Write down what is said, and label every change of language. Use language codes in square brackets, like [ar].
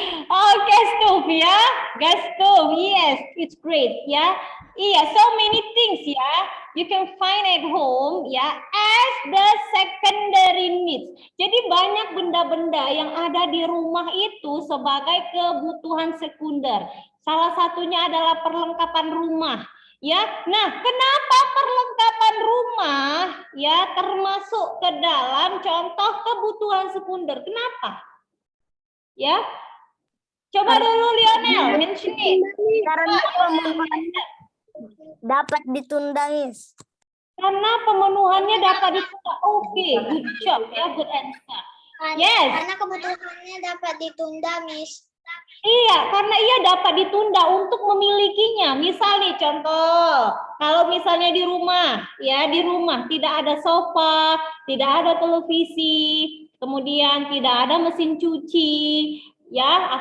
[en] Oh, gas stove ya, gas stove. Yes, it's great ya. Iya, so many things ya. You can find at home ya as the secondary needs. [id] Jadi banyak benda-benda yang ada di rumah itu sebagai kebutuhan sekunder. Salah satunya adalah perlengkapan rumah. Ya, nah kenapa perlengkapan rumah ya termasuk ke dalam contoh kebutuhan sekunder? Kenapa? Ya, coba dulu Lionel [en] mention it. [id] Karena pemenuhannya dapat ditunda, Miss. Karena pemenuhannya dapat ditunda. [en] Oke, good job ya, good answer. Yes. [id] Karena kebutuhannya dapat ditunda, Miss. Iya, karena ia dapat ditunda untuk memilikinya. Misal nih contoh, kalau misalnya di rumah, ya di rumah tidak ada sofa, tidak ada televisi, kemudian tidak ada mesin cuci, ya.